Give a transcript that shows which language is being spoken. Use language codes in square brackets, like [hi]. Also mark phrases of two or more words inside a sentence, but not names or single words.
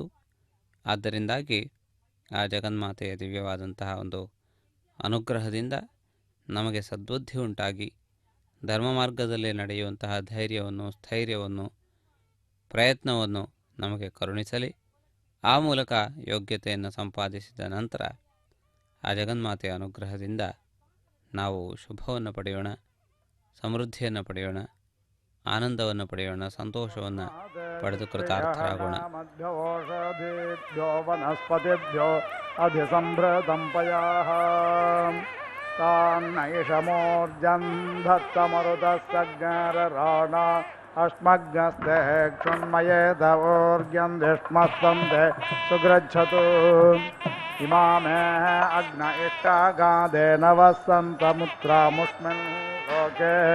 [kn] ಆದ್ದರಿಂದಾಗಿ ಆ ಜಗನ್ಮಾತೆಯ ದಿವ್ಯವಾದಂತಹ ಒಂದು ಅನುಗ್ರಹದಿಂದ ನಮಗೆ ಸದ್ಬುದ್ಧಿ ಉಂಟಾಗಿ ಧರ್ಮ ಮಾರ್ಗದಲ್ಲಿ ನಡೆಯುವಂತಹ ಧೈರ್ಯವನ್ನು, ಸ್ಥೈರ್ಯವನ್ನು, ಪ್ರಯತ್ನವನ್ನು ನಮಗೆ ಕರುಣಿಸಲಿ. ಆ ಮೂಲಕ ಯೋಗ್ಯತೆಯನ್ನು ಸಂಪಾದಿಸಿದ ನಂತರ ಆ ಜಗನ್ಮಾತೆಯ ಅನುಗ್ರಹದಿಂದ ನಾವು ಶುಭವನ್ನು ಪಡೆಯೋಣ, ಸಮೃದ್ಧಿಯನ್ನು ಪಡೆಯೋಣ, ಆನಂದವನ್ನು ಪಡೆಯೋಣ, ಸಂತೋಷವನ್ನು ಪಡೆದು ಕೃತಾರ್ಥರಾಗೋಣ. [sa] ವನಸ್ಪತಿಭ್ಯೋ ಅಧಿಸಂಭೃತಂ ಪಯಾಃ ತಾನ್ನೈಷಮೋರ್ಜನ್ ದತ್ತಮರುತಸ್ಸಜ್ಞಾರರಾಣ ಅಶ್ಮಗ್ನಸ್ತೆ ಕ್ಷುಣ್ಮಯೇತ ಊರ್ಗ್ಯಂ ಧಿಷ್ಮಸ್ತಂತೆ ಸುಗೃಚ್ಛತು ಇಮಾಮೇ ಅಗ್ನ ಇಷ್ಟಾಗಾದೇನ ವಸಂತಮುತ್ರಾಮುಷ್ಮಿನ್ ಲೋಕೆ